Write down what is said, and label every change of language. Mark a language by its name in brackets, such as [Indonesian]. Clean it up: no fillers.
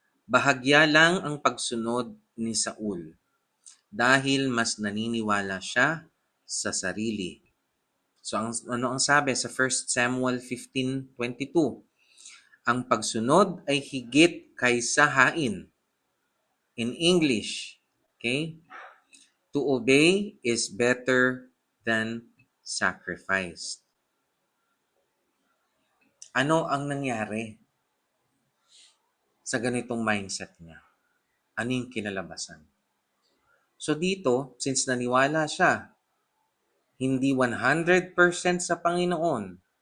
[Filipino] Bahagya lang ang pagsunod ni Saul dahil mas naniniwala siya sa sarili. So ano ang sabi sa 1 Samuel 15:22? Ang pagsunod ay higit kaysa hain. [English] In English, okay? To obey is better than sacrifice. [Filipino] Ano ang nangyari sa ganitong mindset niya? Ano yung kinalabasan? So dito, since naniwala siya, hindi 100% sa Panginoon.